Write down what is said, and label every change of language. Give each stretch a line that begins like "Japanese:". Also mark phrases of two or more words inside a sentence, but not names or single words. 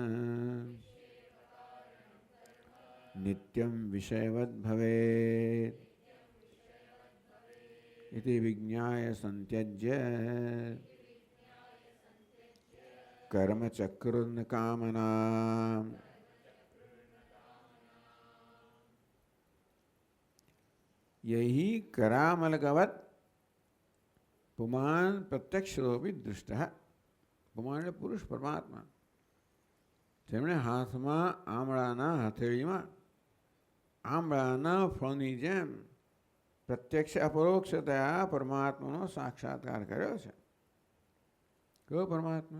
Sanskrit: नित्यं विषयवद्भवेत् इति विज्ञाय संत्यज्य कर्मचक्रुर्न कामना यही करामलकवत् पुमान् प्रत्यक्षरूपी दृष्टः.
Gujarati: પુમાન એટલે પુરુષ પરમાત્મા, તેમણે હાથમાં આમળાના હથેળીમાં આમળાના ફળની જેમ પ્રત્યક્ષ અપરોક્ષતયા પરમાત્માનો સાક્ષાત્કાર કર્યો છે. કયો પરમાત્મા?